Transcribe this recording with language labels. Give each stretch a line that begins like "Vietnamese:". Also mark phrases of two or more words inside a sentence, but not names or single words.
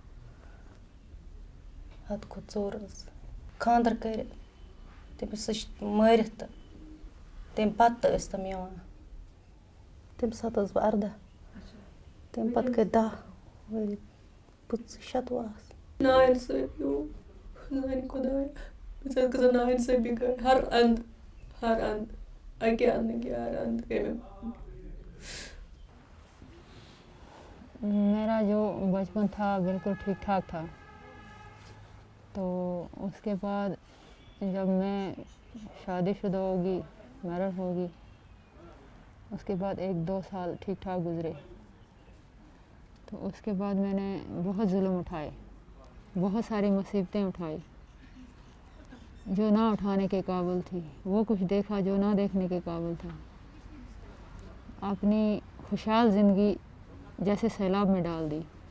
Kashmiri: حد کھۄتہٕ ژوٚر حظ، خانٛدر کٔرِتھ تٔمِس سُہ چھِ مٲرِتھ تہٕ تمہِ پتہٕ تہِ ٲسۍ تِم یِوان، تمہِ ساتہٕ ٲسٕس بہٕ 18، تمہِ پتہٕ گٔے 10 ؤری، 25 آس۔ نااِنصٲفی گوٚو، میٛانہِ خۄدایا، مےٚ سۭتۍ کۭژاہ نااِنصٲفی گٔے، ہر اندٕ اَکے اندٕ نہٕ کینٛہہ، ہر اندٕ گٔے مےٚ۔
Urdu: میرا جو بچپن تھا بالکل ٹھیک ٹھاک تھا، تو اس کے بعد جب میں شادی شدہ ہوگی، میرڈ ہوگی، اس کے بعد 1-2 سال ٹھیک ٹھاک گزرے، تو اس کے بعد میں نے بہت ظلم اٹھائے، بہت ساری مصیبتیں اٹھائی جو نہ اٹھانے کے قابل تھی، وہ کچھ دیکھا جو نہ دیکھنے کے قابل تھا، اپنی خوشحال زندگی جیسے سیلاب میں ڈال دی۔